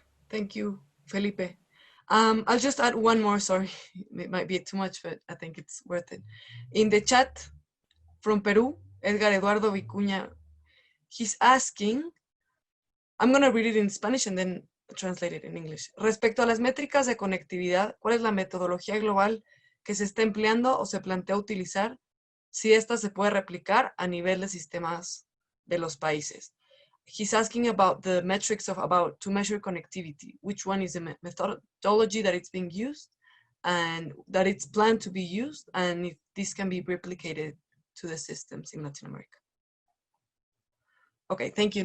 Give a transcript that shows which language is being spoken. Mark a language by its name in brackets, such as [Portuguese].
[English] Thank you, Felipe. I'll just add one more, sorry, it might be too much, but I think it's worth it. In the chat from Peru, Edgar Eduardo Vicuña, he's asking, I'm going to read it in Spanish and then translate it in English. [Spanish] Respecto a las métricas de conectividad, ¿cuál es la metodología global que se está empleando o se plantea utilizar si esta se puede replicar a nivel de sistemas de los países? [English] He's asking about the metrics to measure connectivity. Which one is the methodology that it's being used and that it's planned to be used, and if this can be replicated to the systems in Latin America. Okay, thank you.